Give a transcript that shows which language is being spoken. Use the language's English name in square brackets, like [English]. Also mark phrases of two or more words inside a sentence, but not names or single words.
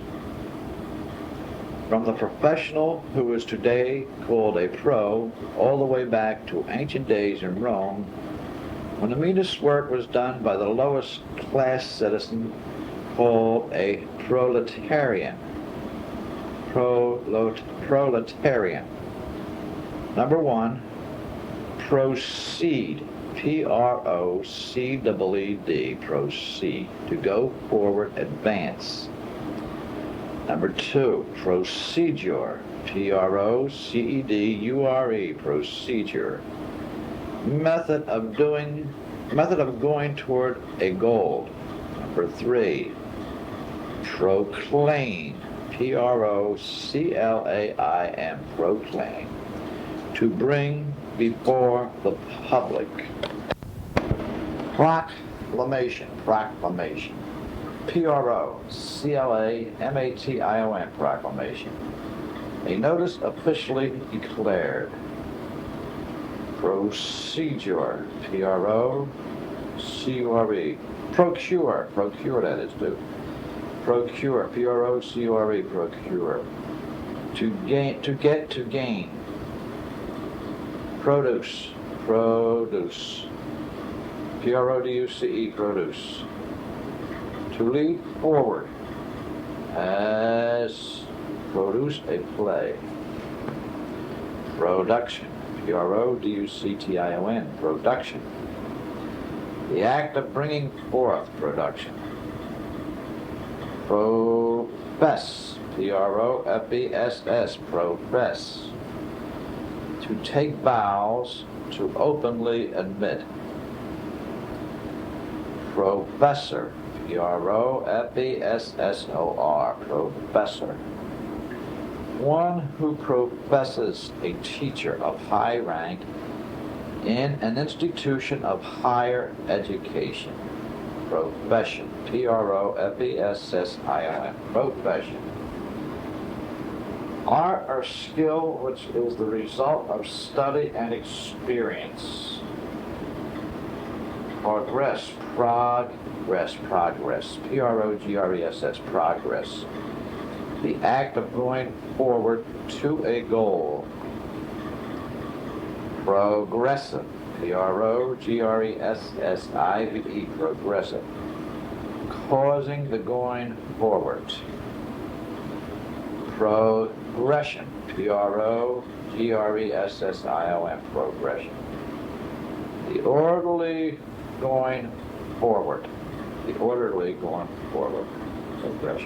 [English] From the professional who is today called a pro, all the way back to ancient days in Rome, when the meanest work was done by the lowest class citizen called a proletarian. Proletarian. Number one, proceed. P-R-O-C-E-E-D, proceed, to go forward, advance. Number two, procedure, P-R-O-C-E-D-U-R-E, procedure, method of going toward a goal. Number three, proclaim, P-R-O-C-L-A-I-M, proclaim, to bring before the public. Proclamation, proclamation, P-R-O-C-L-A-M-A-T-I-O-N, proclamation, a notice officially declared. Procedure, P-R-O-C-U-R-E, procure, procure that is too. Procure, P-R-O-C-U-R-E, procure, to gain, to get, to gain. Produce, produce, P-R-O-D-U-C-E, produce, to lead forward, as produce a play. Production, P-R-O-D-U-C-T-I-O-N, production, the act of bringing forth production. Profess, P-R-O-F-E-S-S, profess, to take vows, to openly admit. Professor, P-R-O-F-E-S-S-O-R, professor, one who professes a teacher of high rank in an institution of higher education. Profession, P-R-O-F-E-S-S-I-O-N, profession. Art or skill which is the result of study and experience. Progress, progress, progress, P-R-O-G-R-E-S-S, progress. The act of going forward to a goal. Progressive, P-R-O-G-R-E-S-S-I-V-E, progressive, causing the going forward. Progression, P-R-O-G-R-E-S-S-I-O-N, progression, the orderly going forward, the orderly going forward, progression.